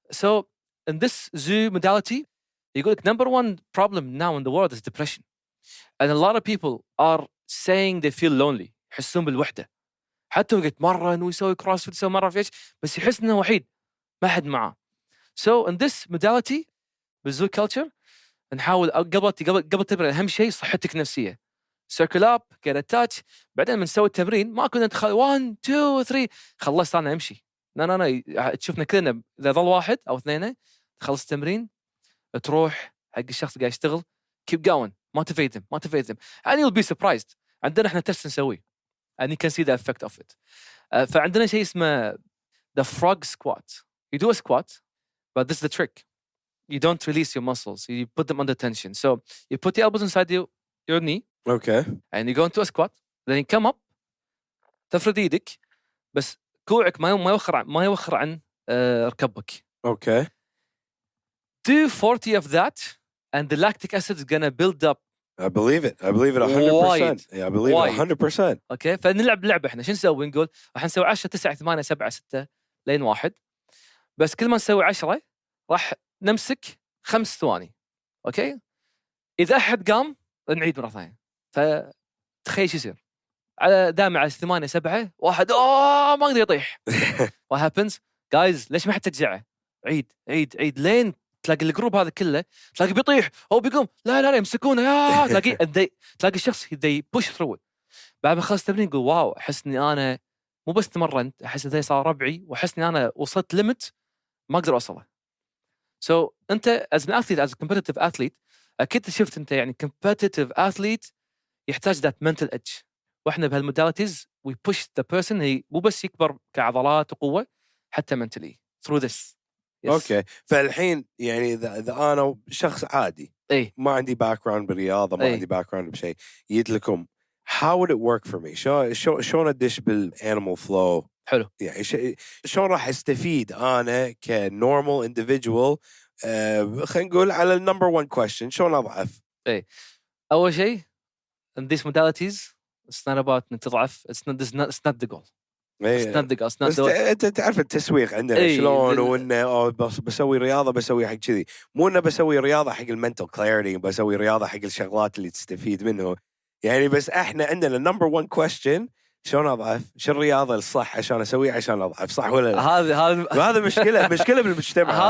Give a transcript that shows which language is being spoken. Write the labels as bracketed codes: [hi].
[en] So in this Zoo modality [ar] يقول لك [en] number one problem now in the world is depression and a lot of people are saying they feel lonely [ar] يحسون بالوحدة حتى هو يتمرن ويسوي كروسفيت يسوي مرة في إيش بس يحس إنه وحيد ما حد معاه. [en] So in this modality [ar] بالزو culture نحاول قبل تمرين أهم شيء صحتك النفسية [en] circle up get a touch [ar] بعدين بنسوي التمرين ما كنا ندخل 1 2 3 خلصت أنا أمشي لا تشوفنا كلنا إذا ظل واحد أو اثنين تخلص التمرين تروح حق الشخص اللي قاعد يشتغل [en] keep going motivate them and you'll be surprised. [ar] عندنا إحنا تست نسويه [en] and you can see the effect of it. [ar] فعندنا شيء اسمه [en] the frog squat. You do a squat, but this is the trick. You don't release your muscles. You put them under tension. So you put the elbows inside your knee. Okay. And you go into a squat. Then you come up. [ar] تفرد يدك بس كوعك ما يوخر عن ركبك. [en] Okay. Do 40 of that and the lactic acid is going to build up I believe it 100%. I believe it 100%. [ar] اوكي، فنلعب لعبه احنا شو نسوي؟ نقول راح نسوي 10 9 8 7 6 لين 1، بس كل ما نسوي 10 راح نمسك 5 ثواني. اوكي، اذا احد قام نعيد مره ثانيه. فتخيل شو يصير على دائما على 8 7 واحد ما يقدر يطيح. [en] what happens guys؟ [ar] ليش ما حد ترجعه؟ عيد عيد عيد لين تلاقي الجروب هذا كله تلاقي بيطيح او بيقوم لا يمسكونه تلاقي الشخص [en] they push through it. [ar] بعد ما خلص التمرين يقول واو، احس اني انا مو بس تمرنت، احس ذي صار ربعي، واحس اني انا وصلت ليمت ما اقدر اوصله. so انت [en] as an athlete as a competitive athlete [ar] اكيد شفت انت يعني competitive athlete يحتاج [en] that mental edge. [ar] واحنا بهالموداليتيز [en] we push the person [ar] هي مو بس يكبر كعضلات وقوه، حتى [en] mentally through this. yes. [ar] اوكي، فالحين يعني اذا انا شخص عادي ما عندي باك جراوند بالرياضه، ما عندي باك جراوند بشيء، جيت لكم [en] how would it work for me؟ [ar] شلون ادش بالانيمال فلو؟ حلو، يعني شلون راح استفيد انا كنورمال individual؟ خلينا نقول على النمبر 1 question، شلون اضعف؟ [en] اول شيء in these modalities it's not about [ar] انك تضعف، [en] it's not the goal. [ar] بس انت تعرف التسويق عندنا شلون، وانه بسوي رياضه بسوي حق كذي، مو انه بسوي رياضه حق المنتل كلاريتي، بسوي رياضه حق الشغلات اللي تستفيد منه يعني. بس احنا عندنا نمبر 1 question، شلون اضعف؟ شو الرياضه الصح عشان اسويها عشان اضعف، صح ولا لا؟ هذا مشكله بالمجتمع.